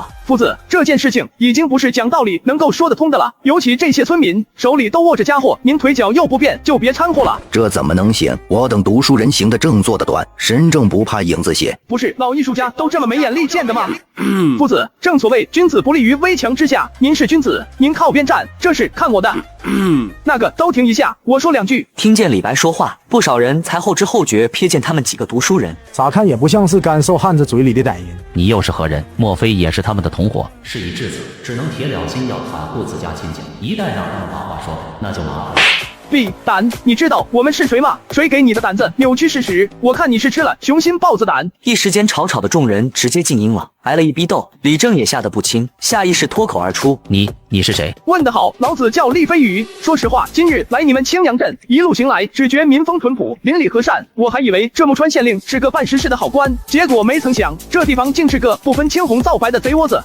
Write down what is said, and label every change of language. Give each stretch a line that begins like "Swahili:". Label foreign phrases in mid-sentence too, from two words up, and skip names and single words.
Chinese: 夫子，這件事情已經不是講道理能夠說得通的了，尤其這些村民手裡都握着家伙，您腿腳又不便，就別摻和了。這怎麼能行？我等讀書人行得正，坐得端，身正不怕影子斜。不是老藝術家都這麼沒眼力見的嗎？夫子，正所謂君子不立於危牆之下，您是君子，您靠邊站，這是看我的。那個都停一下，我說兩句。聽見李白說話，不少人才後知後覺瞥見他們幾個讀書人，咋看也不像是乾瘦漢子嘴裡的歹人。你又是何人？莫非也是他們的同夥？事已至此，只能鐵了心要袒護自家親戚，一旦讓他們把話說，那就麻煩了。閉膽！你知道我們是誰嗎？誰給你的膽子扭曲事實？我看你是吃了雄心豹子膽。一時間吵吵的眾人直接靜音了，挨了一逼鬥，李正也嚇得不輕，下意識脫口而出：你是誰？問得好，老子叫厲飛羽。說實話，今日來你們青陽鎮，一路行來，只覺民風淳樸，鄰里和善。我還以為這木川縣令是個辦實事的好官，結果沒曾想，這地方竟是個不分青紅皂白的賊窩子。